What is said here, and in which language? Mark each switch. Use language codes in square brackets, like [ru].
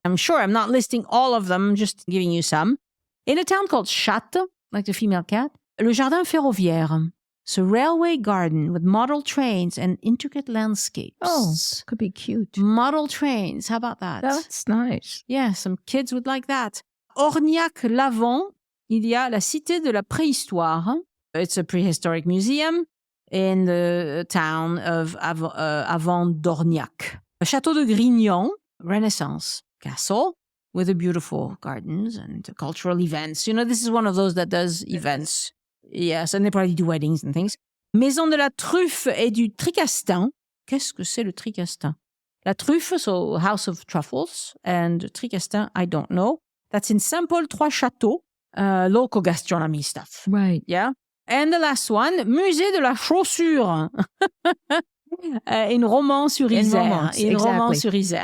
[en] I'm sure I'm not listing all of them, just giving you some. In a town called Chatte, like the female cat, Le Jardin Ferroviaire. It's a railway garden with model trains and intricate landscapes. Oh, could be cute. Model trains. How about that? That's nice. Yeah, some kids would like that. [fr] Orniac-Lavant, il y a la Cité de la Préhistoire. [en] It's a prehistoric museum in the town of Avant d'Orniac. Château de Grignan, Renaissance castle with a beautiful gardens and cultural events. This is one of those that does events. Yes, and they probably do weddings and things. [fr] Maison de la Truffe et du Tricastin. Qu'est-ce que c'est le Tricastin? [en] La Truffe, so House of Truffles, and Tricastin, I don't know. That's in Saint-Paul-Trois-Châteaux, local gastronomy stuff. Right. Yeah. And the last one, Musée de la Chaussure. In Romans-sur-Isère. In Romans-sur-Isère.